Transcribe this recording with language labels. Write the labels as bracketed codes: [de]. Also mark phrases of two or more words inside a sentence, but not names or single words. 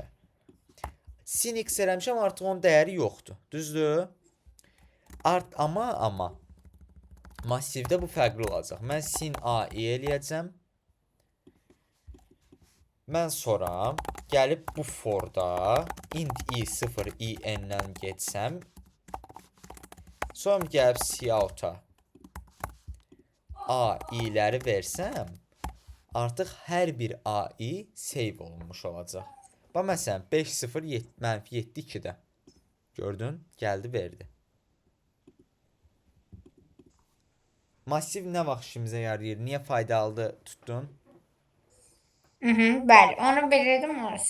[az] Sin x eləmişəm, artıq onun dəyəri yoxdur. Düzdür? Amma massivdə bu fərqli olacaq. Mən sin A-i eləyəcəm. Mən sonra gəlib bu forda int i0 i-dən geçsəm, sonra gəlib siyahıta a-i'ləri versəm, artıq hər bir a-i save olunmuş olacaq. Bax məsələn 5 0 mənfi 7 2-də. Gördün? Gəldi verdi. Massiv nə vaxt işimizə yarayır? Niyə faydalıdır tutdun? Bəli, onu bilirdim orası.